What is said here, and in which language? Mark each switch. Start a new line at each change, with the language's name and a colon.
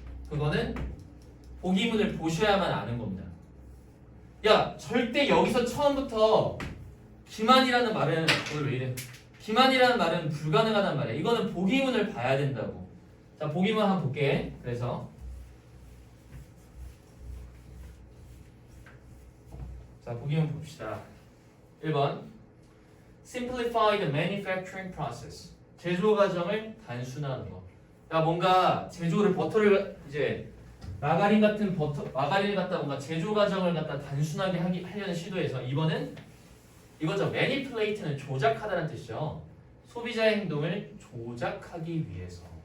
Korean: 그거는 보기문을 보셔야만 아는 겁니다. 야, 절대 여기서 처음부터 기만이라는 말은 오늘 왜 이래? 기만이라는 말은 불가능하단 말이야. 이거는 보기문을 봐야 된다고. 자, 보기문 한번 볼게. 그래서 자, 보기문 봅시다.
English: 1번 Simplify the manufacturing process.
Korean: 제조 과정을 단순화하는 거. 야, 뭔가 제조를 버터를 이제 마가린 같은 마가린을 갖다 뭔가 제조 과정을 갖다 단순하게 하려는 시도에서 2번은 이거죠. Manipulate는 조작하다는 뜻이죠. 소비자의 행동을 조작하기 위해서.